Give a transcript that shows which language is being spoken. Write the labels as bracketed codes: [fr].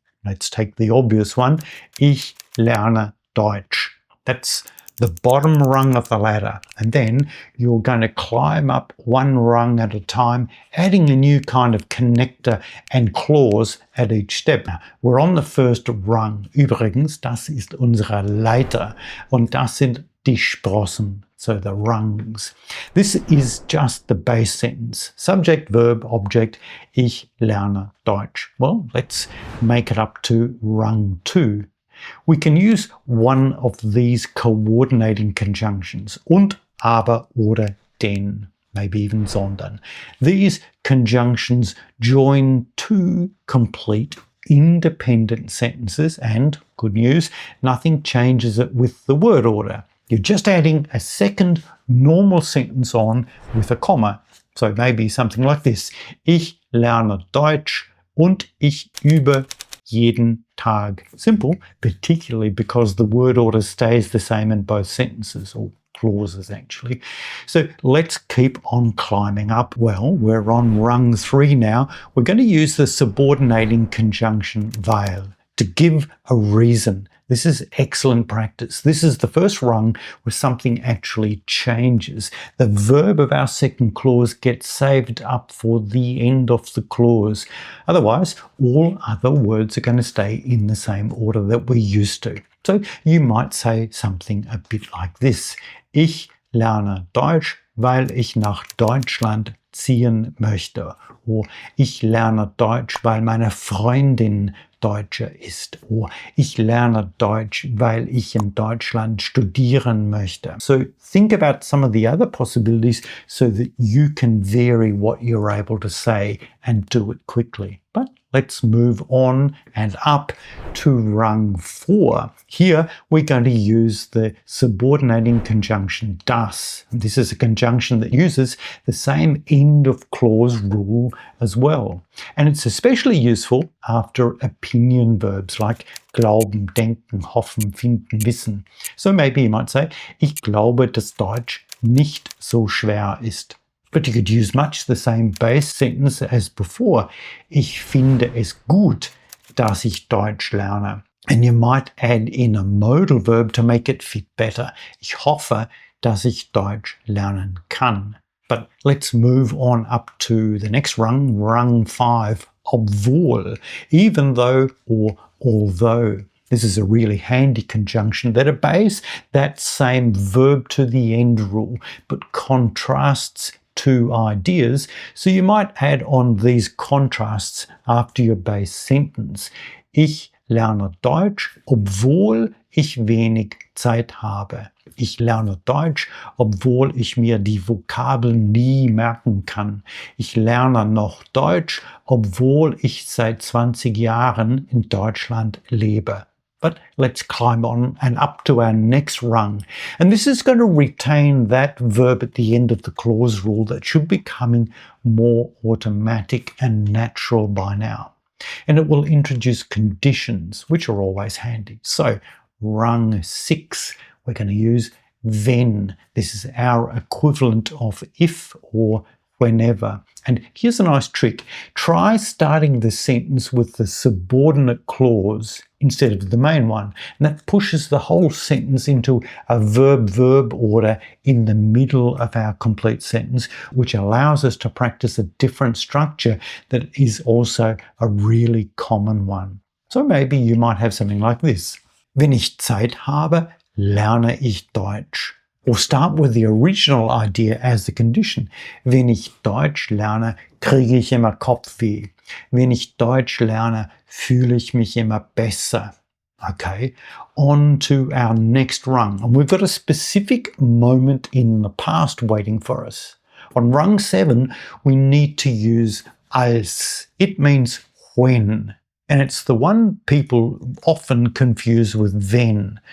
[en] Let's take the obvious one. [de] Ich lerne Deutsch. [en] That's the bottom rung of the ladder. And then you're going to climb up one rung at a time, adding a new kind of connector and clause at each step. We're on the first rung. [de] Übrigens, das ist unsere Leiter. Und das sind die Sprossen, [en] so the rungs. This is just the base sentence. Subject, verb, object. [de] Ich lerne Deutsch. [en] Well, let's make it up to rung 2. We can use one of these coordinating conjunctions. [de] Und, aber, oder, denn. [en] Maybe even [de] sondern. [en] These conjunctions join 2 complete independent sentences and, good news, nothing changes it with the word order. You're just adding a second normal sentence on with a comma. So maybe something like this. [de] Ich lerne Deutsch und ich übe jeden Tag. [en] Simple, particularly because the word order stays the same in both sentences, or clauses actually. So let's keep on climbing up. Well, we're on rung 3 now. We're going to use the subordinating conjunction weil to give a reason. This is excellent practice. This is the first rung where something actually changes. The verb of our second clause gets saved up for the end of the clause. Otherwise, all other words are going to stay in the same order that we're used to. So you might say something a bit like this. [de] Ich lerne Deutsch, weil ich nach Deutschland ziehen möchte. Or ich lerne Deutsch, weil meine Freundin Deutsche ist. Or ich lerne Deutsch, weil ich in Deutschland studieren möchte. [en] So think about some of the other possibilities so that you can vary what you're able to say and do it quickly. But let's move on and up to rung 4. Here we're going to use the subordinating conjunction das. This is a conjunction that uses the same end of clause rule as well. And it's especially useful after opinion verbs like glauben, denken, hoffen, finden, wissen. So maybe you might say, [de] ich glaube, dass Deutsch nicht so schwer ist. [en] But you could use much the same base sentence as before. [de] Ich finde es gut, dass ich Deutsch lerne. [en] And you might add in a modal verb to make it fit better. [de] Ich hoffe, dass ich Deutsch lernen kann. [en] But let's move on up to the next rung, rung 5, obwohl, even though or although. This is a really handy conjunction that obeys that same verb to the end rule, but contrasts two ideas. So you might add on these contrasts after your base sentence. [de] Ich lerne Deutsch, obwohl ich wenig Zeit habe. Ich lerne Deutsch, obwohl ich mir die Vokabeln nie merken kann. Ich lerne noch Deutsch, obwohl ich seit 20 Jahren in Deutschland lebe. [en] But let's climb on and up to our next rung. And this is going to retain that verb at the end of the clause rule that should be becoming more automatic and natural by now. And it will introduce conditions, which are always handy. So, rung 6, we're going to use wenn. This is our equivalent of if or whenever. And here's a nice trick. Try starting the sentence with the subordinate clause instead of the main one. And that pushes the whole sentence into a verb-verb order in the middle of our complete sentence, which allows us to practice a different structure that is also a really common one. So maybe you might have something like this. [de] Wenn ich Zeit habe, lerne ich Deutsch. [en] Or start with the original idea as the condition. [de] Wenn ich Deutsch lerne, kriege ich immer Kopfweh. Wenn ich Deutsch lerne, fühle ich mich immer besser. [en] Okay, on to our next rung. And we've got a specific moment in the past waiting for us. On rung 7, we need to use als. It means when. And it's the one people often confuse with wenn.